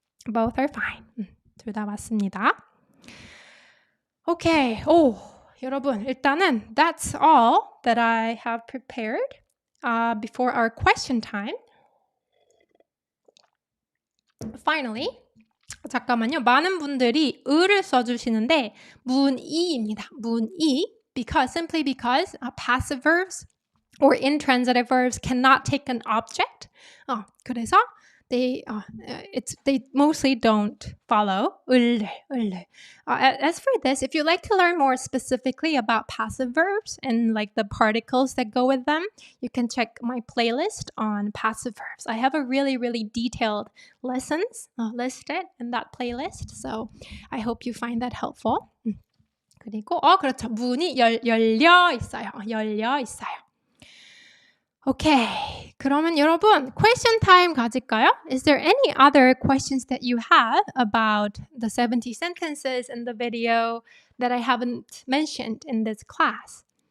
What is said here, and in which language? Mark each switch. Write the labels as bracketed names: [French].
[English] Both are fine. [Korean] 둘 다 맞습니다. [English] Okay. [Korean] 여러분, 일단은 [English] that's all that I have prepared before our question time. Finally, [Korean] 잠깐만요. 많은 분들이 을을 써주시는데 문이입니다. 문이 [English] simply because passive verbs or intransitive verbs cannot take an object. [Korean] 그래서 [English] they mostly don't follow 을래. As for this, if you'd like to learn more specifically about passive verbs and like the particles that go with them, you can check my playlist on passive verbs. I have a really, really detailed lessons listed in that playlist, so I hope you find that helpful. [Korean] 그리고 그렇죠. 문이 열려 있어요. 열려 있어요. [English] Okay. [Korean] 그러면 여러분, [English] question time [Korean] 가질까요? [English] Is there any other questions that you have about the 70 sentences in the video that I haven't mentioned in this class?